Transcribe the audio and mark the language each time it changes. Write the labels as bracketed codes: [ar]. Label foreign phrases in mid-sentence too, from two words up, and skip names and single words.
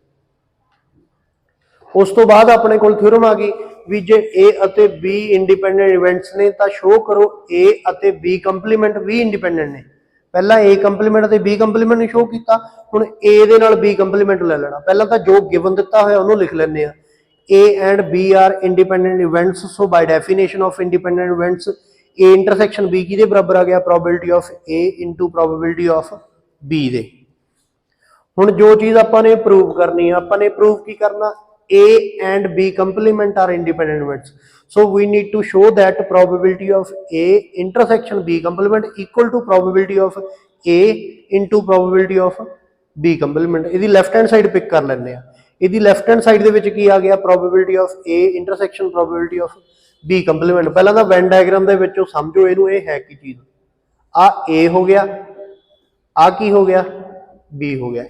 [pa] ਉਸ ਤੋਂ ਬਾਅਦ ਆਪਣੇ ਕੋਲ ਥਿਊਰਮ ਆ ਗਈ ਵੀ ਜੇ a ਅਤੇ b [en] independent events [pa] ਨੇ ਤਾਂ ਸ਼ੋ ਕਰੋ a ਅਤੇ b ਕੰਪਲੀਮੈਂਟ ਵੀ ਇੰਡੀਪੈਂਡੈਂਟ ਨੇ। ਪਹਿਲਾਂ a ਕੰਪਲੀਮੈਂਟ ਅਤੇ b ਕੰਪਲੀਮੈਂਟ ਨੂੰ ਸ਼ੋ ਕੀਤਾ, ਹੁਣ a ਦੇ ਨਾਲ b ਕੰਪਲੀਮੈਂਟ ਲੈ ਲੈਣਾ। ਪਹਿਲਾਂ ਤਾਂ ਜੋ ਗਿਵਨ ਦਿੱਤਾ ਹੋਇਆ ਉਹਨੂੰ ਲਿਖ ਲੈਂਦੇ ਆ, [en] a and b are independent events, so by definition of independent events a intersection b [pa] ਕਿਹਦੇ ਬਰਾਬਰ ਆ ਗਿਆ [en] probability of a into probability of b ਦੇ। [pa] ਹੁਣ ਜੋ ਚੀਜ਼ ਆਪਾਂ ਨੇ ਪ੍ਰੂਵ ਕਰਨੀ ਆ, ਆਪਾਂ ਨੇ ਪ੍ਰੂਵ ਕੀ ਕਰਨਾ [en] a and b complement are independent events, so we need to show that probability of a intersection b complement equal to probability of a into probability of b complement। [pa] ਇਹਦੀ [en] left hand side [pa] ਪਿਕ ਕਰ ਲੈਂਦੇ ਆ, ਇਹਦੀ [en] left hand side [pa] ਦੇ ਵਿੱਚ ਕੀ ਆ ਗਿਆ [en] probability of a intersection probability of b complement. [pa] ਪਹਿਲਾਂ ਤਾਂ [en] Venn diagram [pa] ਦੇ ਵਿੱਚੋਂ ਸਮਝੋ ਇਹਨੂੰ, ਇਹ ਹੈ ਕੀ ਚੀਜ਼, ਆ a ਹੋ ਗਿਆ, ਆ ਕੀ ਹੋ ਗਿਆ b ਹੋ ਗਿਆ।